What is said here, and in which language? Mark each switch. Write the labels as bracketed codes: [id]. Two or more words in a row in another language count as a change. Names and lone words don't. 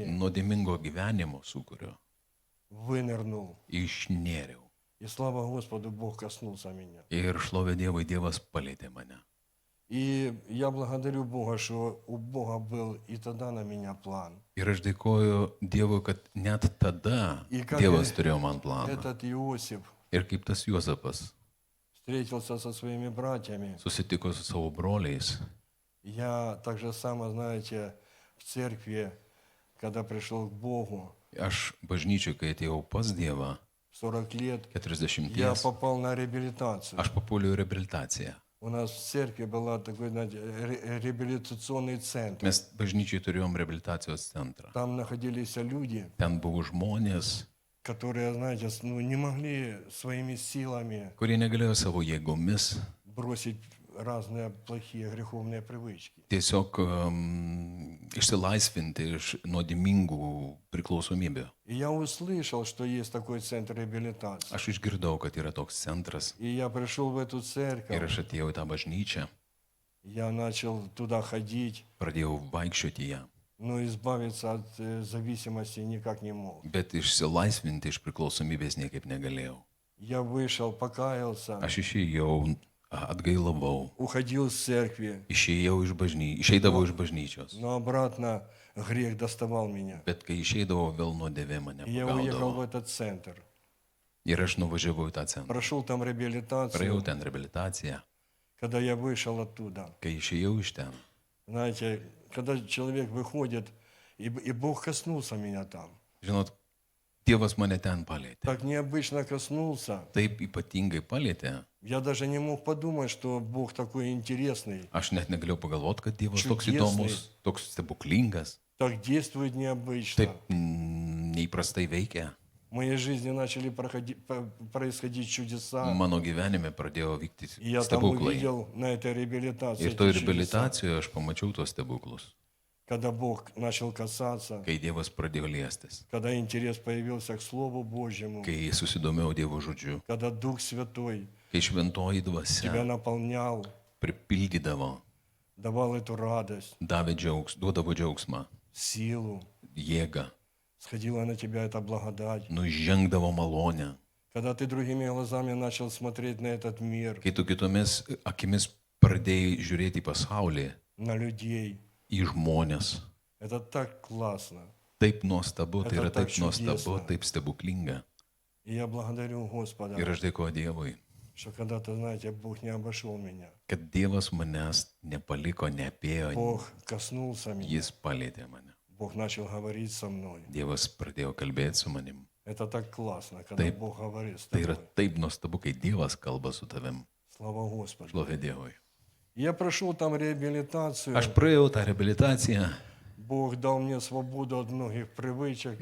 [lt] nuodėmingo gyvenimo sūkurio, [ru] вынырнул. [lt] išnėriau. [ru] И слава Господу, Бог коснулся меня. [lt] Ir šlovė Dievui, Dievas palėtė mane. [ru] И я благодарю Бога, что у Бога был и тогда на меня план. [lt] Ir aš dėkoju Dievui, kad net tada [ru] И как [lt] Dievas turėjo man planą. [ru] этот Иосиф [lt] Ir kaip tas Juozapas [ru] встретился со своими братьями, [lt] susitiko su savo broliais, [ru] я так же само, знаете, в церкви, когда пришел к Богу, [lt] aš bažnyčiai, kai atėjau pas Dievą, [ru] 40 лет, [lt] 40, [ru] я попал на реабилитацию. [lt] aš papuoliau į reabilitaciją. [ru] У нас в церкви был такой, знаете, реабилитационный центр. [lt] Mes bažnyčiai turėjom reabilitacijos centrą. [ru] Там находились люди, [lt] Ten buvo žmonės, [ru] которые, знаете, не могли своими силами [lt] kurie negalėjo savo jėgomis [ru] бросить разные плохие греховные привычки. [lt] Tiesiog išsilaisvinti iš nuodėmingų priklausomybių. [ru] И я услышал, что есть такой центр реабилитации. [lt] Aš išgirdau, kad yra toks centras [ru] И я пришел в эту [lt] ir [ru] церковь, [lt] aš atėjau į tą bažnyčią, [ru] я начал туда ходить, [lt] pradėjau vaikščioti į ją, [ru] но избавиться от зависимости никак не мог. [lt] bet išsilaisvinti iš priklausomybės niekaip negalėjau. [ru] Я вышел, покаялся, [lt] Aš išėjau, atgailavau, [ru] уходил из церкви, [lt] išeidavau iš bažnyčios, [ru] но обратно грех доставал меня. [lt] bet kai išeidavau, vėl nuodėmė mane [ru] И я уехал в [lt] pagaudavo. [ru] этот центр. [lt] Ir aš nuvažiavau į tą centrą. [ru] Прошел там [lt] Praėjau [ru] реабилитацию. [lt] ten reabilitaciją. [ru] Когда я вышел оттуда, [lt] Kai išėjau iš ten, [ru] знаете, когда человек выходит, и Бог коснулся меня там. [lt] žinot, Dievas mane ten palėtė. [ru] Так необычно коснулся. [lt] Taip ypatingai palėtė. [ru] Я даже не мог подумать, что Бог такой интересный, [lt] Aš net negalėjau pagalvoti, kad Dievas toks [ru] Čudesnai. [lt] įdomus, toks stebuklingas, [ru] так действует необычно. [lt] taip neįprastai veikia. [ru] В моей жизни начали происходить чудеса. [lt] Mano gyvenime pradėjo vykti [ru] И я там [lt] stebuklai. [ru] увидел на этой реабилитации [lt] Ir [ru] эти [lt] toje [ru] чудеса. [lt] reabilitacijoje aš pamačiau tuos stebuklus, [ru] Когда Бог начал касаться, [lt] kai Dievas pradėjo liestis, [ru] когда интерес появился к Слову Божьему, [lt] kai susidomėjau Dievo žodžiu, [ru] когда Дух Святой [lt] kai šventoji [ru] тебя [lt] dvasia [ru] наполнял, [lt] pripildydavo, [ru] давал эту радость, [lt] duodavo džiaugsmą, [ru] силу, [lt] jėgą, [ru] сходила на тебя эта благодать. [lt] nužengdavo malonę. [ru] Когда ты другими глазами начал смотреть на этот мир, [lt] Kai tu kitomis akimis pradėjai žiūrėti į pasaulį, [ru] на людей, [lt] į žmonės, [ru] это так классно. [lt] taip nuostabu, tai [ru] Это [lt] yra [ru] так [lt] taip nuostabu, [ru] чудесно. [lt] taip stebuklinga. [ru] И я благодарю Господа, [lt] Ir aš dėkoju Dievui, [ru] что когда-то, знаете, Бог не обошел меня. [lt] kad Dievas manęs nepaliko, neapėjo, [ru] Бог коснулся меня. [lt] Jis palėtė mane. [ru] Бог начал говорить со мной. [lt] Dievas pradėjo kalbėti su manim. [ru] Это так классно, когда [lt] Taip. [ru] Бог говорит с [lt] Tai yra [ru] тобой. [lt] taip nuostabu, kai Dievas kalba su tavim. [ru] Слава Господу. [lt] Šlovė Dievui. [ru] Я прошел там реабилитацию. [lt] Aš praėjau tą reabilitaciją. [ru] Бог дал мне свободу от многих привычек.